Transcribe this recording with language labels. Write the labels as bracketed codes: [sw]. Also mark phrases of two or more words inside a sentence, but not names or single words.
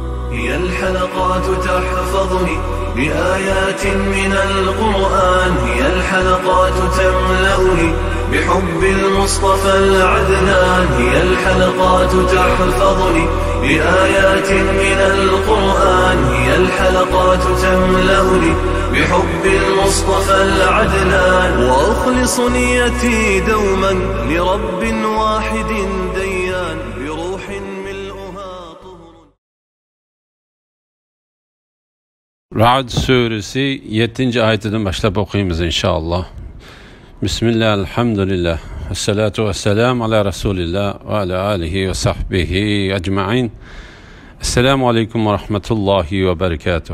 [ar] هي الحلقات تحفظني بآيات من القرآن، هي الحلقات تملأني بحب المصطفى العدنان، هي الحلقات تحفظني بآيات من القرآن، هي الحلقات تملأني بحب المصطفى العدنان، وأخلص نيتي دوما لرب واحد ديان بروح ملؤها طهر. [tr] Ra'd suresi 7. ayetinden başlayıp okuyayım inşallah. [ar] بسم الله، الحمد لله، الصلاة والسلام على رسول الله وعلى آله وصحبه أجمعين. السلام عليكم ورحمة الله وبركاته.